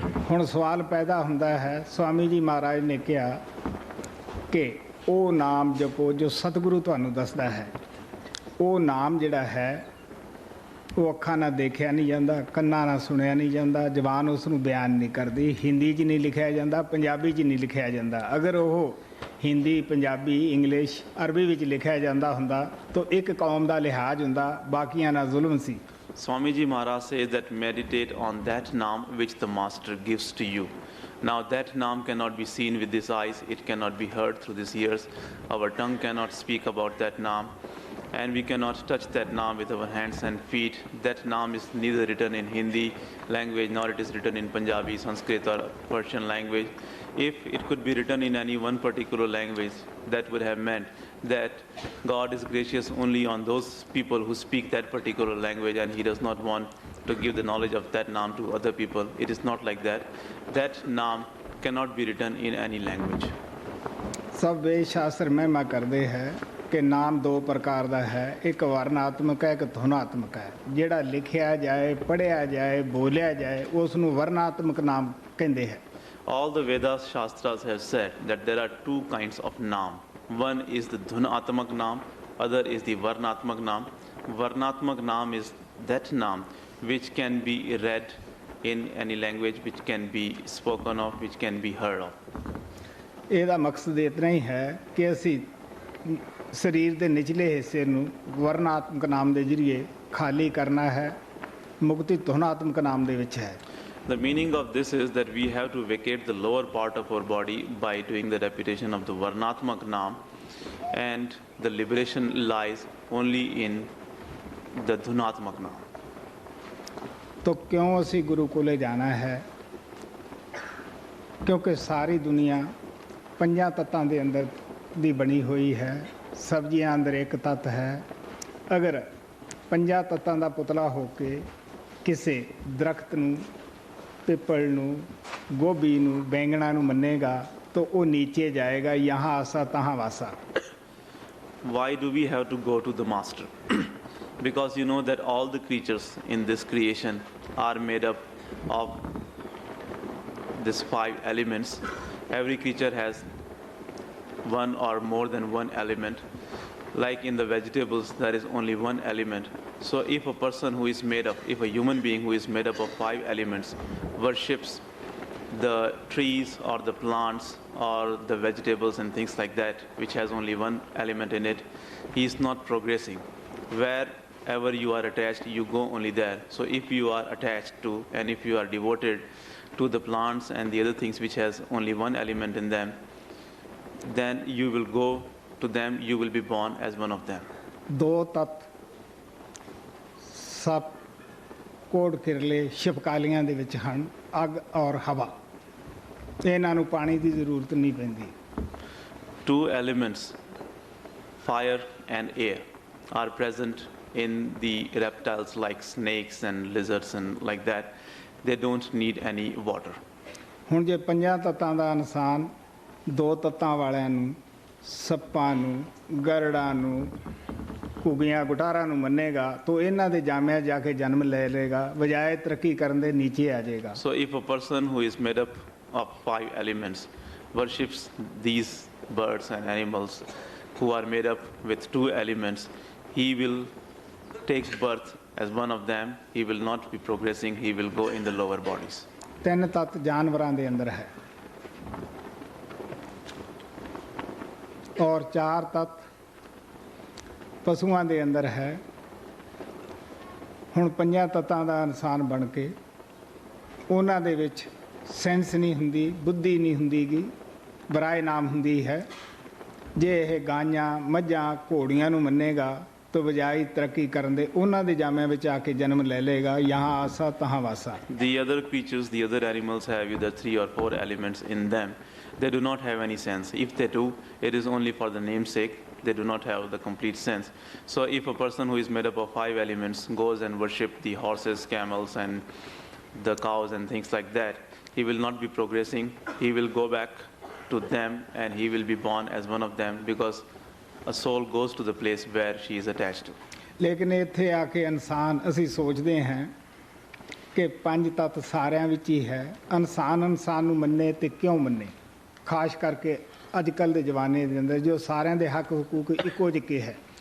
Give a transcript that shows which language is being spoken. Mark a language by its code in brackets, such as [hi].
[pa] ਹੁਣ ਸਵਾਲ ਪੈਦਾ ਹੁੰਦਾ ਹੈ, ਸਵਾਮੀ ਜੀ ਮਹਾਰਾਜ ਨੇ ਕਿਹਾ ਕਿ ਉਹ ਨਾਮ ਜਪੋ ਜੋ ਸਤਿਗੁਰੂ ਤੁਹਾਨੂੰ ਦੱਸਦਾ ਹੈ। ਉਹ ਨਾਮ ਜਿਹੜਾ ਹੈ ਉਹ ਅੱਖਾਂ ਨਾਲ ਦੇਖਿਆ ਨਹੀਂ ਜਾਂਦਾ, ਕੰਨਾਂ ਨਾਲ ਸੁਣਿਆ ਨਹੀਂ ਜਾਂਦਾ, ਜ਼ਬਾਨ ਉਸ ਨੂੰ ਬਿਆਨ ਨਹੀਂ ਕਰਦੀ, ਹਿੰਦੀ 'ਚ ਨਹੀਂ ਲਿਖਿਆ ਜਾਂਦਾ, ਪੰਜਾਬੀ 'ਚ ਨਹੀਂ ਲਿਖਿਆ ਜਾਂਦਾ। ਅਗਰ ਉਹ ਹਿੰਦੀ, ਪੰਜਾਬੀ, ਇੰਗਲਿਸ਼, ਅਰਬੀ ਵਿੱਚ ਲਿਖਿਆ ਜਾਂਦਾ ਹੁੰਦਾ ਤਾਂ ਇੱਕ ਕੌਮ ਦਾ ਲਿਹਾਜ਼ ਹੁੰਦਾ, ਬਾਕੀਆਂ ਨਾਲ ਜ਼ੁਲਮ ਸੀ। [en] Swamiji Maharaj says that meditate on that Naam which the Master gives to you. Now that Naam cannot be seen with these eyes, it cannot be heard through these ears, our tongue cannot speak about that Naam, and we cannot touch that Naam with our hands and feet. That Naam is neither written in Hindi language nor it is written in Punjabi, Sanskrit or Persian language. If it could be written in any one particular language, that would have meant that God is gracious only on those people who speak that particular language and he does not want to give the knowledge of that Naam to other people. It is not like that. That Naam cannot be written in any language. [pa] ਸਭ ਵੇਦ ਸ਼ਾਸਤਰ ਮਹਿਮਾ ਕਰਦੇ ਹੈ ਕਿ ਨਾਮ ਦੋ ਪ੍ਰਕਾਰ ਦਾ ਹੈ, ਇੱਕ ਵਰਨਾਤਮਕ ਹੈ, ਇੱਕ ਧੁਨਾਤਮਕ ਹੈ। ਜਿਹੜਾ ਲਿਖਿਆ ਜਾਏ, ਪੜ੍ਹਿਆ ਜਾਏ, ਬੋਲਿਆ ਜਾਏ, ਉਸ ਨੂੰ ਵਰਨਾਤਮਕ ਨਾਮ ਕਹਿੰਦੇ ਹੈ। [en] All the Vedas Shastras have said that there are two kinds of Naam. One is the Dhunatmak Naam, other is the Varnatmak Naam. Varnatmak Naam is that Naam which can be read in any language, which can be spoken of, which can be heard of. [pa] ਇਹਦਾ ਮਕਸਦ ਇਤਨਾ ਹੀ ਹੈ ਕਿ ਅਸੀਂ ਸਰੀਰ ਦੇ ਨਿਚਲੇ ਹਿੱਸੇ ਨੂੰ ਵਰਨਾਤਮਕ ਨਾਮ ਦੇ ਜ਼ਰੀਏ ਖਾਲੀ ਕਰਨਾ ਹੈ। ਮੁਕਤੀ ਧੁਨਾਤਮਕ ਨਾਮ ਦੇ ਵਿੱਚ ਹੈ। [en] The meaning of this is that we have to vacate the lower part of our body by doing the repetition of the Varnatmak Naam, and the liberation lies only in the Dhunatmak Naam. [hi] तो क्यों [pa] ਅਸੀਂ ਗੁਰੂ ਕੋਲੇ ਜਾਣਾ ਹੈ? ਕਿਉਂਕਿ ਸਾਰੀ ਦੁਨੀਆ ਪੰਜਾਂ ਤੱਤਾਂ ਦੇ ਅੰਦਰ ਦੀ ਬਣੀ ਹੋਈ ਹੈ। ਸਬਜ਼ੀਆਂ ਅੰਦਰ ਇੱਕ ਤੱਤ ਹੈ। ਅਗਰ ਪੰਜਾਂ ਤੱਤਾਂ ਦਾ ਪੁਤਲਾ ਹੋ ਕੇ ਕਿਸੇ ਦਰਖਤ ਨੂੰ, ਪਿੱਪਲ ਨੂੰ, ਗੋਭੀ ਨੂੰ, ਬੈਂਗਣਾ ਨੂੰ ਮੰਨੇਗਾ ਤਾਂ ਉਹ ਨੀਚੇ ਜਾਏਗਾ, [hi] यहाँ आसा तहाँ वासा। [en] Why do we have to go to the Master? Because you know that all the creatures in this creation are made up of these 5 elements. Every creature has one or more than one element. Like in the vegetables, there is only one element. So if a person who is made up, if a human being who is made up of 5 elements worships the trees or the plants or the vegetables and things like that, which has only one element in it, he is not progressing. Wherever you are attached, you go only there. So if you are attached to and if you are devoted to the plants and the other things which has only one element in them, then you will go to them you will be born as one of them. [pa] ਦੋ ਤੱਤ ਸੱਪ ਕੋੜ ਕਿਰਲੇ ਛਿਪਕਾਲੀਆਂ ਦੇ ਵਿੱਚ ਹਨ, ਅੱਗ ਔਰ ਹਵਾ। ਇਹਨਾਂ ਨੂੰ ਪਾਣੀ ਦੀ ਜ਼ਰੂਰਤ ਨਹੀਂ ਪੈਂਦੀ। [en] Two elements, fire and air, are present in the reptiles like snakes and lizards and like that. They don't need any water. [pa] ਹੁਣ ਜੇ ਪੰਜਾਂ ਤੱਤਾਂ ਦਾ ਇਨਸਾਨ ਦੋ ਤੱਤਾਂ ਵਾਲਿਆਂ ਨੂੰ, ਸੱਪਾਂ ਨੂੰ, ਗਰੜਾਂ ਨੂੰ, ਘੁੱਗੀਆਂ ਗੁਟਾਰਾਂ ਨੂੰ ਮੰਨੇਗਾ ਤਾਂ ਇਹਨਾਂ ਦੇ ਜਾਮਿਆਂ ਜਾ ਕੇ ਜਨਮ ਲੈ ਲਏਗਾ, ਬਜਾਏ ਤਰੱਕੀ ਕਰਨ ਦੇ ਨੀਚੇ ਆ ਜਾਏਗਾ। [en] So if a person who is made up of 5 elements worships these birds and animals who are made up with 2 elements, he will take birth as one of them. He will not be progressing. He will go in the lower bodies. [pa] ਤਿੰਨ ਤੱਤ ਜਾਨਵਰਾਂ ਦੇ ਅੰਦਰ ਹੈ ਔਰ ਚਾਰ ਤੱਤ ਪਸ਼ੂਆਂ ਦੇ ਅੰਦਰ ਹੈ। ਹੁਣ ਪੰਜਾਂ ਤੱਤਾਂ ਦਾ ਇਨਸਾਨ ਬਣ ਕੇ ਉਹਨਾਂ ਦੇ ਵਿੱਚ ਸੈਂਸ ਨਹੀਂ ਹੁੰਦੀ, ਬੁੱਧੀ ਨਹੀਂ ਹੁੰਦੀਗੀ, ਬਰਾਏ ਨਾਮ ਹੁੰਦੀ ਹੈ। ਜੇ ਇਹ ਗਾਈਆਂ, ਮੱਝਾਂ, ਘੋੜੀਆਂ ਨੂੰ ਮੰਨੇਗਾ ਤਾਂ ਬਜਾਏ ਤਰੱਕੀ ਕਰਨ ਦੇ ਉਹਨਾਂ ਦੇ ਜਾਮਿਆਂ ਵਿੱਚ ਆ ਕੇ ਜਨਮ ਲੈ ਲਏਗਾ। [hi] यहाँ आसा तहाँ वासा। [en] The other creatures, the other animals have either 3 or 4 elements in them. They do not have any sense. If they do, it is only for the namesake. They do not have the complete sense. So if a person who is made up of 5 elements goes and worship the horses, camels and the cows and things like that, he will not be progressing. He will go back to them and he will be born as one of them, because a soul goes to the place where she is attached to. [pa] ਲੇਕਿਨ ਇੱਥੇ ਆ ਕੇ ਇਨਸਾਨ ਅਸੀਂ ਸੋਚਦੇ ਹਾਂ ਕਿ ਪੰਜ ਤੱਤ ਸਾਰਿਆਂ ਵਿੱਚ ਹੀ ਹੈ। ਇਨਸਾਨ ਨੂੰ ਮੰਨੇ ਤੇ ਕਿਉਂ ਮੰਨੇ? ਖਾਸ ਕਰਕੇ ਅੱਜ ਕੱਲ੍ਹ ਦੇ ਜ਼ਮਾਨੇ ਦੇ ਅੰਦਰ ਜੋ ਸਾਰਿਆਂ ਦੇ ਹੱਕ ਹਕੂਕ ਇੱਕੋ ਜਿਹੇ ਹੈ।